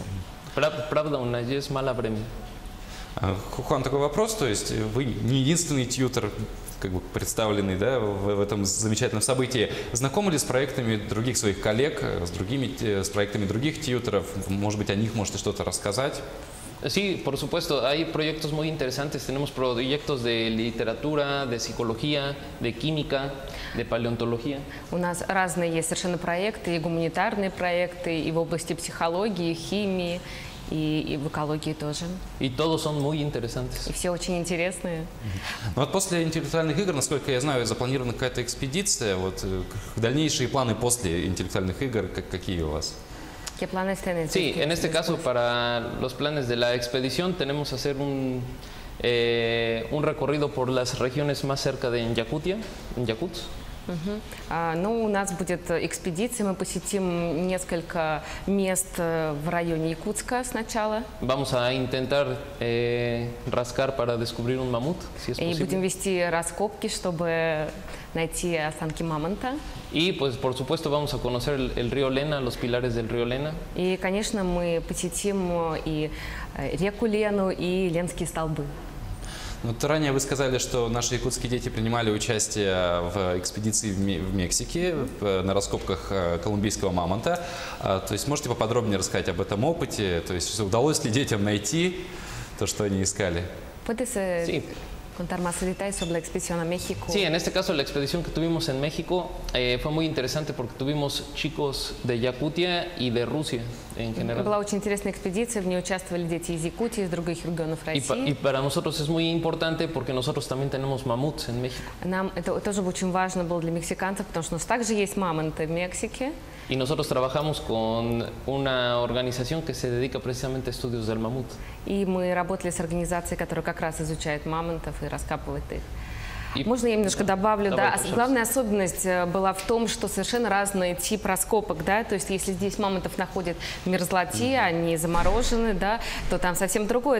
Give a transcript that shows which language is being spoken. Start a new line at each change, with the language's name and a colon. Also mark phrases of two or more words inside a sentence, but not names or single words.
Russian: Правда, у нас есть мало времени. Хуан, такой вопрос, то есть вы не единственный тьютер, как бы представленный, да, в этом замечательном событии. Знакомы ли с проектами других своих коллег, с проектами других тьютеров? Может быть, о них можете что-то рассказать?
Spanish: Sí, por supuesto, hay proyectos muy interesantes. Tenemos proyectos de literatura, de psicología, de química, de paleontología.
Russian: У нас разные есть совершенно проекты, и гуманитарные проекты, и в области психологии, химии, и в экологии тоже.
Spanish: Y todos son muy interesantes.
Russian: И все очень интересные. Ну вот после интеллектуальных игр, насколько я знаю, запланирована какая-то экспедиция. Вот дальнейшие планы после интеллектуальных игр какие у вас?
Spanish: ¿Qué planes tienes? Sí, en este caso para los planes de la expedición tenemos que hacer un recorrido por las regiones más cerca de Yakutia, en Yakutsk.
Russian: Ну, у нас будет экспедиция, мы посетим несколько мест в районе Якутска сначала.
Spanish: Vamos a intentar rascar para descubrir un mamut, si es
Russian: И
Spanish: posible.
Russian: будем вести раскопки, чтобы найти останки мамонта.
Spanish: Y pues por supuesto vamos a conocer el río Lena, los pilares del río Lena.
Russian: И, конечно, мы посетим и реку Лену, и Ленские столбы. Вот ранее вы сказали, что наши якутские дети принимали участие в экспедиции в Мексике на раскопках колумбийского мамонта. То есть можете поподробнее рассказать об этом опыте? То есть удалось ли детям найти то, что они искали?
Spanish: ¿Puedes Sí. contar más detalles sobre la expedición a México? Sí, en este caso la expedición que tuvimos en México fue muy interesante porque tuvimos chicos de Yakutia y de Rusia en general.
Russian: Была очень интересная экспедиция, в ней участвовали дети из Якутии, из других регионов
Spanish: Y
Russian: России.
Spanish: para nosotros es muy importante porque nosotros también tenemos mamuts en México.
Russian: Нам это тоже очень важно было для мексиканцев, потому что у нас также есть мамонты в Мексике.
Spanish: Y nosotros trabajamos con una organización que se dedica precisamente a estudios del mamut.
Russian: И мы работали с организацией, которая как раз изучает мамонтов и раскапывает их. И- Можно я немножко добавлю? Давай, Да? пожалуйста. Главная особенность была в том, что совершенно разный тип раскопок. Да? То есть если здесь мамонтов находят в мерзлоте, они заморожены, да, то там совсем другое.